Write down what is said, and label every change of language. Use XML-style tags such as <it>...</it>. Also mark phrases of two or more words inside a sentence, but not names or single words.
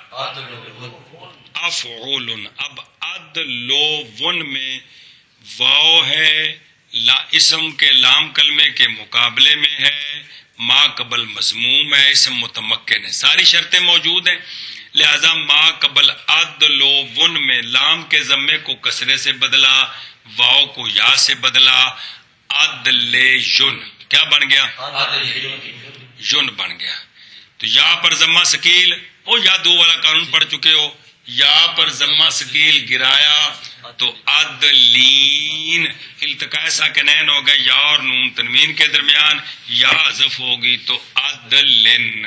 <ur>افعول۔ اب عدلون میں واو ہے، اسم کے لام کلمے کے مقابلے میں ہے، ما قبل مضموم ہے، اسم متمکن ہے، ساری شرطیں موجود ہیں، لہذا ما قبل عدلون میں لام کے ضمے کو کسرے سے بدلا، واو کو یا سے بدلا، عدلیون کیا بن گیا؟ یون بن گیا۔ تو یا پر ضمہ ثقیل، او یا دو والا قانون پڑھ چکے ہو، یا پر ضمہ ثقیل گرایا تو عدلین، التقاء ساکنین ہو گئے یا اور نون تنوین کے درمیان، یا حذف ہوگی تو عدلن۔</ur>